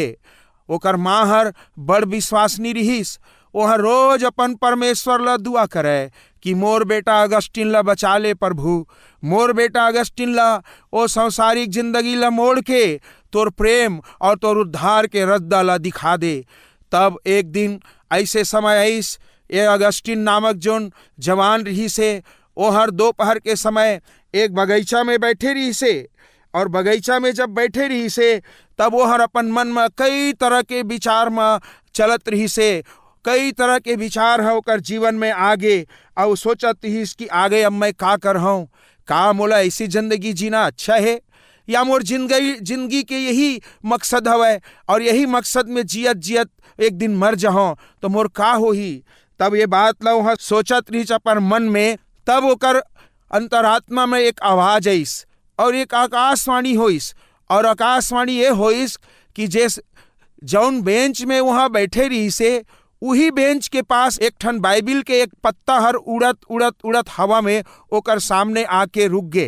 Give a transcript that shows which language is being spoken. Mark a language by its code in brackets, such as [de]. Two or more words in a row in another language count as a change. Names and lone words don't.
[hne] ओकर माँ हर बड़ विश्वासनी रहीस। वह रोज अपन परमेश्वर ला दुआ करे कि मोर बेटा अगस्टिन ला बचा ले प्रभु, मोर बेटा अगस्टिन ला ओ सांसारिक जिंदगी ला मोड़ के तोर प्रेम और तोर उद्धार के रद्दा ला दिखा दे। तब एक दिन ऐसे समय आइस, ये अगस्टिन नामक जोन जवान रही से, वो हर दोपहर के समय एक बगीचा में बैठे रही से। और बगीचा में जब बैठे रही से तब वो हर अपन मन में कई तरह के विचार में चलत रही से। कई तरह के विचार है ओकर जीवन में आगे, और सोचत ही कि आगे अब मैं का कर हूँ, का मोला ऐसी जिंदगी जीना अच्छा है, या मोर जिंदगी के यही मकसद हवै, और यही मकसद में जियत जियत एक दिन मर जाऊँ तो मोर का होही। तब ये बात ला वहाँ सोचत रही अपन मन में। तब ओकर अंतरात्मा में एक आवाज आइस और एक आकाशवाणी होइस। और आकाशवाणी ये होइस कि जैस जौन बेंच में वहाँ बैठे रही से, वही बेंच के पास एक ठन बाइबिल के एक पत्ता हर उड़त उड़त उड़त हवा में ओकर सामने आके रुक गे।